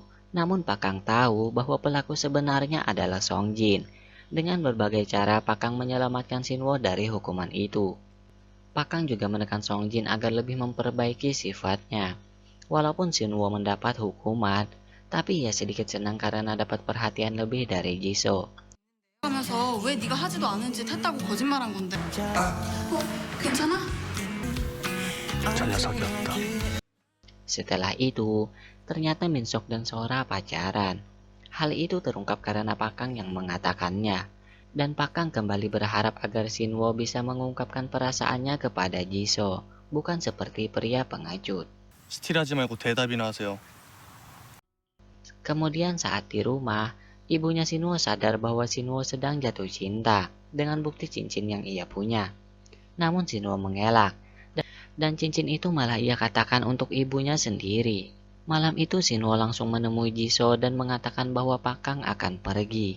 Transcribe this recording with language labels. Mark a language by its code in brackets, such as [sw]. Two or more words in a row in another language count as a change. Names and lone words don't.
[id] Namun Pak Kang tahu bahwa pelaku sebenarnya adalah Song Jin. Dengan berbagai cara Pak Kang menyelamatkan Shinwo dari hukuman itu. Pak Kang juga menekan Song Jin agar lebih memperbaiki sifatnya. Walaupun Shinwo mendapat hukuman, tapi ia sedikit senang karena dapat perhatian lebih dari Jisoo. [ko] 하면서 왜 네가 하지도 않은 짓 했다고 거짓말한 건데? 괜찮아? 저 녀석이었다. [id] Setelah itu, ternyata Minsok dan Sora pacaran. Hal itu terungkap karena Pak Kang yang mengatakannya. Dan Pak Kang kembali berharap agar Shinwo bisa mengungkapkan perasaannya kepada Jisoo, bukan seperti pria pengecut. [ko] 스틸하지 말고 대답이나 하세요. [id] Kemudian saat di rumah, ibunya Shinwo sadar bahwa Shinwo sedang jatuh cinta dengan bukti cincin yang ia punya. Namun Shinwo mengelak, dan cincin itu malah ia katakan untuk ibunya sendiri. Malam itu Shinwo langsung menemui Jisoo dan mengatakan bahwa Pak Kang akan pergi.